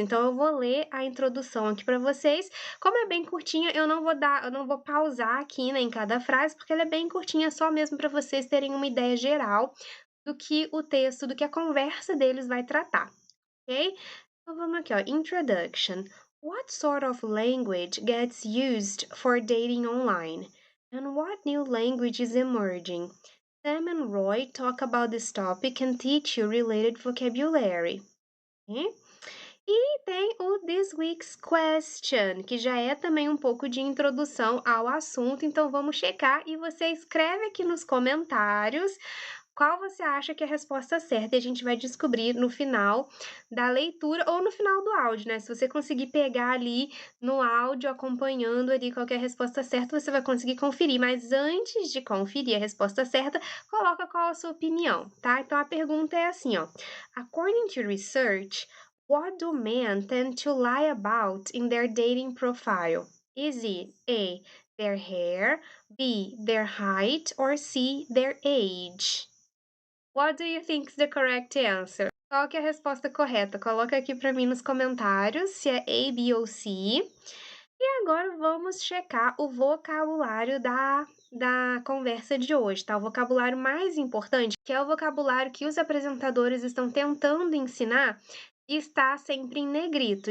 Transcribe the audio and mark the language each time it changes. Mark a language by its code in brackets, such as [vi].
[pt] Então eu vou ler a introdução aqui para vocês. Como é bem curtinha, eu não vou pausar aqui, né, em cada frase, porque ela é bem curtinha, só mesmo para vocês terem uma ideia geral do que o texto, do que a conversa deles vai tratar, ok? Então vamos aqui, ó. Introduction. [en] What sort of language gets used for dating online? And what new language is emerging? Sam and Roy talk about this topic and teach you related vocabulary. Ok? [pt] E tem o This Week's Question, que já é também um pouco de introdução ao assunto, então vamos checar e você escreve aqui nos comentários qual você acha que é a resposta certa e a gente vai descobrir no final da leitura ou no final do áudio, né? Se você conseguir pegar ali no áudio, acompanhando ali qual que é a resposta certa, você vai conseguir conferir. Mas antes de conferir a resposta certa, coloca qual a sua opinião, tá? Então a pergunta é assim, ó. [en] According to research, what do men tend to lie about in their dating profile? Is it A, their hair, B, their height, or C, their age? What do you think is the correct answer? [pt] Qual que é a resposta correta? Coloca aqui para mim nos comentários se é A, B ou C. E agora vamos checar o vocabulário da conversa de hoje, tá? O vocabulário mais importante, que é o vocabulário que os apresentadores estão tentando ensinar, está sempre em negrito.